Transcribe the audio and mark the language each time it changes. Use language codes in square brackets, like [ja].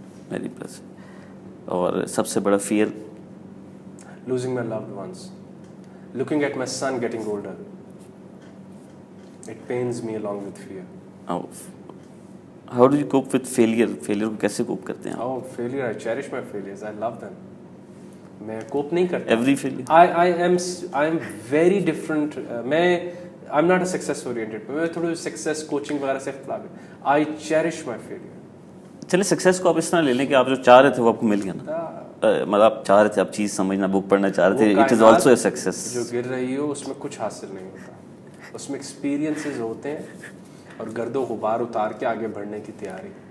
[en] Very plus. [hi] और सबसे बड़ा fear? [en] Losing my loved ones, looking at my son getting older. It pains me along with fear. How do you cope with failure? [hi] Failure को कैसे कोप करते हैं? [en] Oh, failure, I cherish my failures, I love them. [hi] मैं कोप नहीं करता. [en] Every failure? I am very different. I'm not a success oriented. [hi] मैं थोड़ी success coaching वगैरह से इख्तिलाफ है. [en] I cherish my failure. [hi] चलिए सक्सेस को आप इस तरह ले लें कि आप जो चाह रहे थे वो आपको मिल गया ना, मतलब आप चाह रहे थे, आप चीज़ समझना, बुक पढ़ना चाह रहे थे, [en] It is also a success. [hi] जो गिर रही हो उसमें कुछ हासिल नहीं होता, उसमें एक्सपीरियंसेस होते हैं और गर्दो गुबार उतार के आगे बढ़ने की तैयारी.